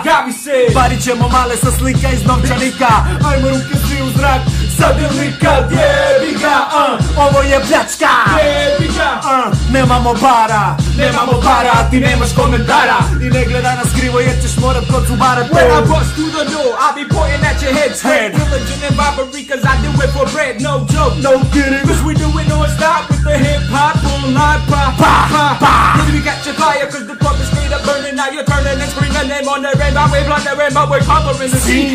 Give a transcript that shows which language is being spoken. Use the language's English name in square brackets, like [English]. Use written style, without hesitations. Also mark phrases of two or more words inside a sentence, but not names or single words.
[Croatian] Gavi se. Barit ćemo male sa slika iz novčanika. Ajmo ruke svi u zrak, sad ili nikad. Jebiga, ovo je pljačka. Jebiga, Nemamo para, a ti nemaš komentara. I ne gleda nas krivo jer ćeš morat kod zubara. [English] when I bust through the door, I'll be pointing at your head straight. Religion and robbery, cause I do it for bread, no joke. No kidding. Cause we do it non-stop with the hip-hop, boom, live, pa. We got your fire, cause the club is straight up burning. Now you're turning and screaming and wondering why we're blundering, but we're covering the scene.